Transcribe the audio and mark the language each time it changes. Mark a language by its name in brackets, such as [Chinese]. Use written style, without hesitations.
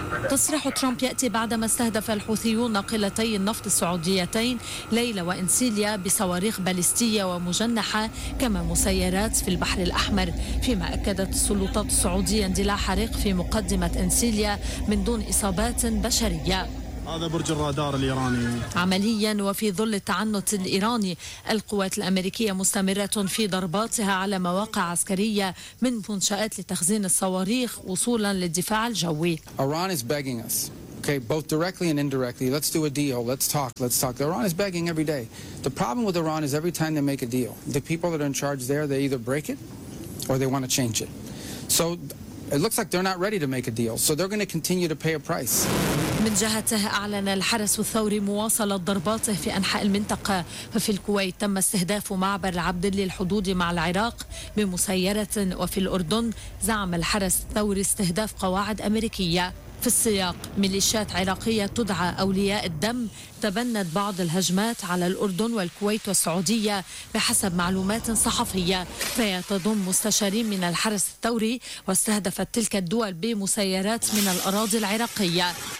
[Arabic] تصريح ترامب يأتي بعدما استهدف الحوثيون ناقلتي النفط السعوديتين ليلى وإنسيليا بصواريخ باليستية ومجنحة كما مسيرات في البحر الأحمر، فيما أكدت السلطات السعودية اندلاع حريق في مقدمة إنسيليا من دون إصابات بشرية. هذا برج الرادار الإيراني. عمليا وفي ظل التعنت الإيراني، القوات الأمريكية مستمرة في ضرباتها على مواقع عسكرية من منشآت لتخزين الصواريخ وصولا للدفاع الجوي. [English] Iran is begging us. Okay, both directly and indirectly. Let's do a deal. Let's talk. Let's talk. Iran is begging every day. The problem with Iran is every time they make a deal, the people that are in charge there, they either break it or they want to change it. So it looks like they're not ready to make a deal. So they're going to continue to pay a price. [Arabic] من جهته أعلن الحرس الثوري مواصلة ضرباته في أنحاء المنطقة، ففي الكويت تم استهداف معبر العبدلي الحدود مع العراق بمسيرة، وفي الأردن زعم الحرس الثوري استهداف قواعد أمريكية. في السياق، ميليشيات عراقية تدعى أولياء الدم تبنت بعض الهجمات على الأردن والكويت والسعودية بحسب معلومات صحفية، فيتضم مستشارين من الحرس الثوري، واستهدفت تلك الدول بمسيرات من الأراضي العراقية.